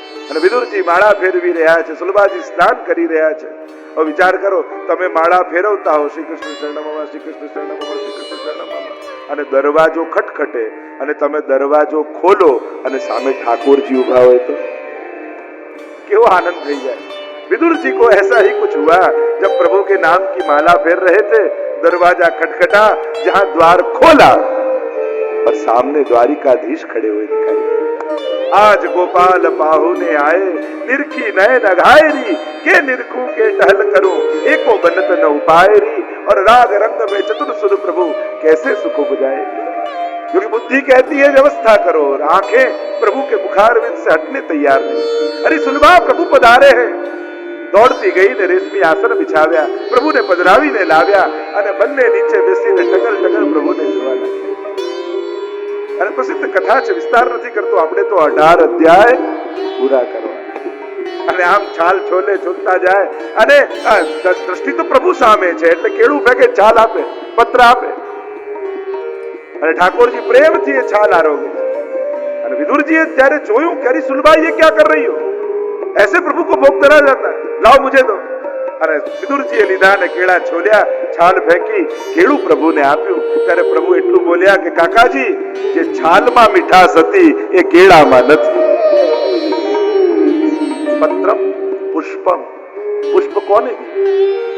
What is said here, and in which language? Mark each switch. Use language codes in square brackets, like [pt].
[gu] અને વિદુરજી માળા ફેરવી રહ્યા છે, સુલભાજી સ્નાન કરી રહ્યા છે. હવે વિચાર કરો, તમે માળા ફેરવતા હો શ્રી કૃષ્ણ શરણમમાં, શ્રી કૃષ્ણ શરણમમાં, શ્રી કૃષ્ણ શરણમમાં, અને દરવાજો ખટખટે અને તમે દરવાજો ખોલો અને સામે ઠાકોરજી ઉભા હોય તો કેવો आनंद થઈ જાય. [hi] विदुर जी को ऐसा ही कुछ हुआ जब प्रभु के नाम की माला फेर रहे थे. दरवाजा खटखटा, जहां द्वार खोला और सामने द्वारिकाधीश खड़े हुए दिखाई. आज गोपाल पाहुने आए, निरखी नयन अघायरी, के निरखू के टहल करूं, एको बनत न उपायरी, और राग रंग में चतुर सुर प्रभु कैसे सुख बुझाएगी. क्योंकि बुद्धि कहती है व्यवस्था करो, और आंखें प्रभु के मुखारविंद से हटने तैयार नहीं. अरे सुलभा प्रभु पधारे हैं. [gu] દોડતી ગઈ ને રેશમી આસન બિછાવ્યા, પ્રભુને પધરાવીને લાવ્યા અને બંને નીચે બેસીને ટગર ટગર પ્રભુને જોવા લાગ્યા. અને પ્રસિદ્ધ કથા છે, વિસ્તાર નથી કરતો, આપણે તો 18 અધ્યાય પૂરા કરવા. અને આમ છાલ છોલે છોલતા જાય અને દ્રષ્ટિ તો પ્રભુ સામે છે એટલે કેળું ફેંકે, છાલ આપે, પત્ર આપે. અને ઠાકોરજી પ્રેમથી એ છાલ આરોગે. અને વિદુરજીએ ત્યારે જોયું કે અરે સુલભા [hi] ये क्या कर रही हो, ऐसे प्रभु को भोग करा जाता है, लाओ मुझे दो. [gu] अरे विदुरजीए લીધા ને કેળા છોલ્યા, છાલ ફેંકી, કેળું પ્રભુને આપ્યું. ત્યારે પ્રભુ એટલું બોલ્યા કે કાકાજી, જે છાલમાં મીઠાશ હતી એ કેળામાં નથી. पत्रम पुष्पम, पुष्प कोने दी?